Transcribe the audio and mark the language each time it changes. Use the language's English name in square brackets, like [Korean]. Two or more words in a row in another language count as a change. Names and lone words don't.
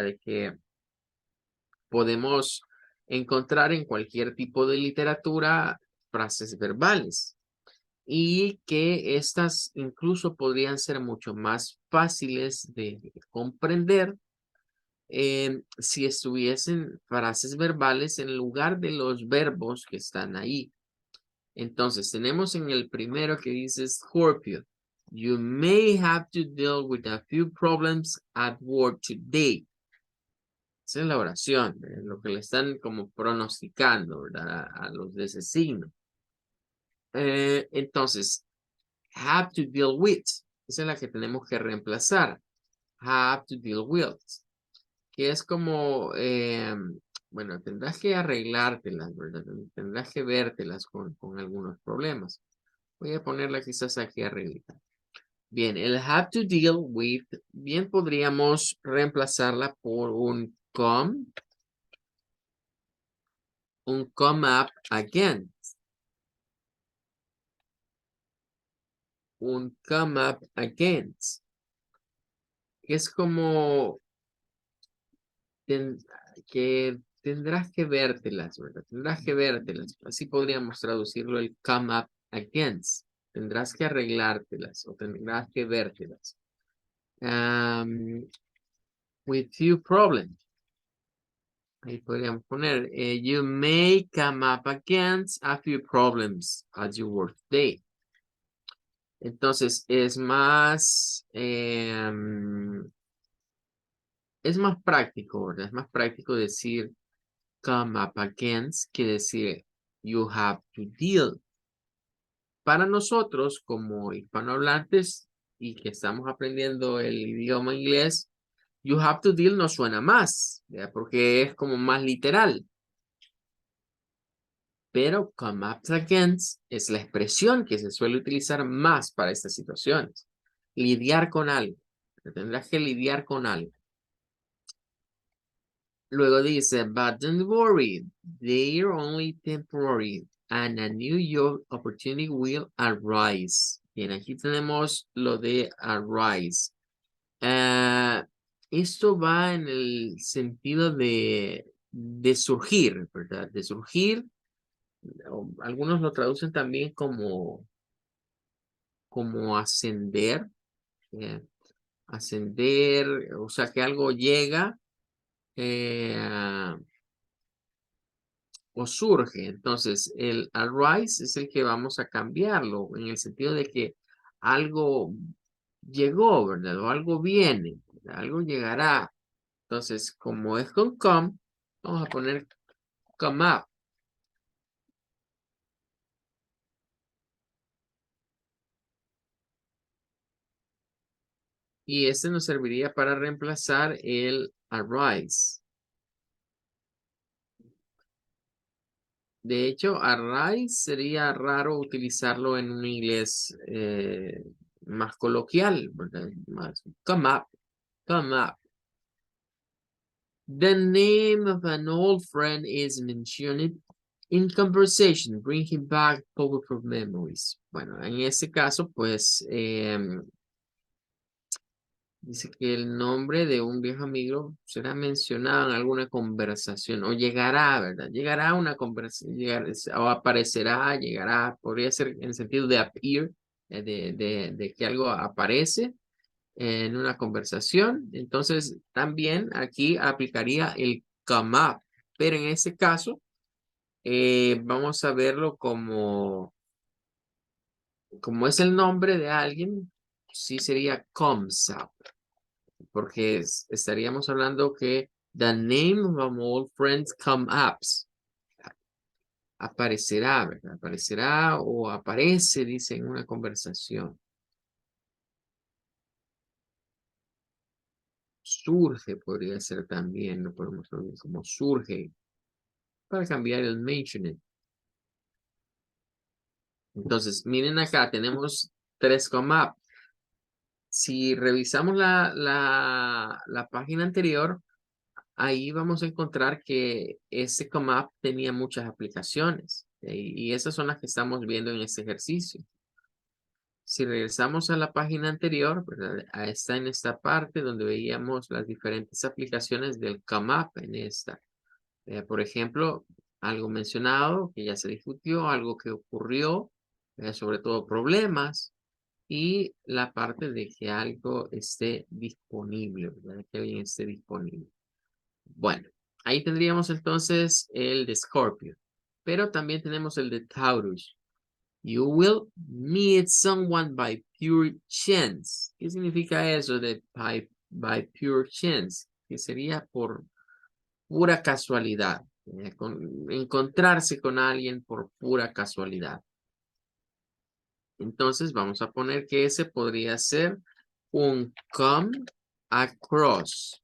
[Spanish] De que podemos encontrar en cualquier tipo de literatura frases verbales y que estas incluso podrían ser mucho más fáciles de comprender si estuviesen frases verbales en lugar de los verbos que están ahí. Entonces, tenemos en el primero que dice Scorpio. [English] You may have to deal with a few problems at work today. [Spanish] Esa es la oración, lo que le están como pronosticando, ¿verdad? A los de ese signo. Entonces, [English] have to deal with. [Spanish] Esa es la que tenemos que reemplazar. [English] Have to deal with. [Spanish] Que es como, bueno, tendrás que arreglártelas, ¿verdad? Tendrás que vértelas con algunos problemas. Voy a ponerla quizás aquí arriba. Bien, el [English] have to deal with, [Spanish] bien podríamos reemplazarla por un [English] come up again. [Spanish] Un [English] come up against. [Spanish] Que es como que tendrás que vértelas, ¿verdad? Tendrás que vértelas. Así podríamos traducirlo el [English] come up against. [Spanish] Tendrás que arreglártelas o tendrás que vértelas. [English] With few problems. [Spanish] Ahí podríamos poner, [English] you may come up against a few problems at your work day. [Spanish] Entonces, es más práctico, ¿verdad? Es más práctico decir [English] come up against [Spanish] que decir [English] you have to deal. [Spanish] Para nosotros, como hispanohablantes y que estamos aprendiendo el idioma inglés, [English] you have to deal [Spanish] nos suena más, ¿verdad? Porque es como más literal. Pero [English] come up against [Spanish] es la expresión que se suele utilizar más para estas situaciones. Lidiar con algo. Tendrás que lidiar con algo. Luego dice, [English] but don't worry, they're only temporary and a new job opportunity will arise. [Spanish] Bien, aquí tenemos lo de arise. Esto va en el sentido de surgir, ¿verdad? De surgir. Algunos lo traducen también como ascender. Ascender, o sea que algo llega. O surge. Entonces, el arise es el que vamos a cambiarlo en el sentido de que algo llegó, ¿verdad? O algo viene, ¿verdad? Algo llegará. Entonces, como es con come, vamos a poner [English] come up. [Spanish] Y este nos serviría para reemplazar el arise. De hecho, arise sería raro utilizarlo en un inglés más coloquial, ¿verdad? Más [English] come up, come up. The name of an old friend is mentioned in conversation, bringing back powerful memories. [Spanish] Bueno, en este caso, pues, dice que el nombre de un viejo amigo será mencionado en alguna conversación o llegará, ¿verdad? Llegará a una conversación, o aparecerá, llegará, podría ser en sentido de appear, de que algo aparece. en una conversación. Entonces, también aquí aplicaría el [English] come up, [Spanish] pero en este caso, vamos a verlo como es el nombre de alguien, sí sería [English] comes up, [Spanish] porque estaríamos hablando que [English] the name of my old friends come ups. [Spanish] Aparecerá, ¿verdad? Aparecerá o aparece, dice en una conversación. Surge podría ser también, lo podemos poner como surge, para cambiar el mentioning. Entonces, miren acá, tenemos 3 [English] come up. [Spanish] Si revisamos la página anterior, ahí vamos a encontrar que ese [English] come up [Spanish] tenía muchas aplicaciones. Y esas son las que estamos viendo en este ejercicio. Si regresamos a la página anterior, ¿verdad? Está en esta parte donde veíamos las diferentes aplicaciones del [English] come up [Spanish] en esta. Por ejemplo, algo mencionado que ya se discutió, algo que ocurrió, sobre todo problemas, y la parte de que algo esté disponible, ¿verdad? Que alguien esté disponible. Bueno, ahí tendríamos entonces el de Scorpio, pero también tenemos el de Taurus. [English] You will meet someone by pure chance. [Spanish] ¿Qué significa eso de [English] by pure chance? [Spanish] Que sería por pura casualidad. Encontrarse con alguien por pura casualidad. Entonces vamos a poner que ese podría ser un [English] come across.